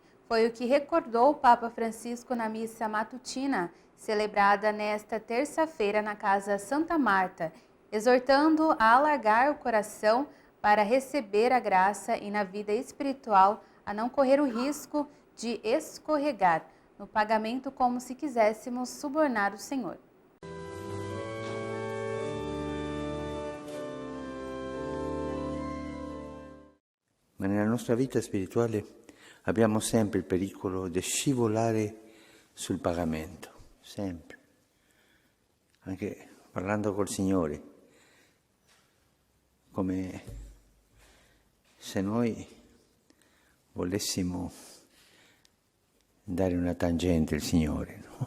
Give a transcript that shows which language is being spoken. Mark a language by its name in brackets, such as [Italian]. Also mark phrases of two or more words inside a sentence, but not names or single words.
[Portuguese] Foi o que recordou o Papa Francisco na missa matutina, celebrada nesta terça-feira na Casa Santa Marta, exortando a alargar o coração para receber a graça e na vida espiritual a não correr o risco de escorregar no pagamento como se quiséssemos subornar o Senhor. [Italian] Ma nella nostra vita spirituale abbiamo sempre il pericolo di scivolare sul pagamento, sempre. Anche parlando col Signore, come se noi volessimo dare una tangente al Signore, no?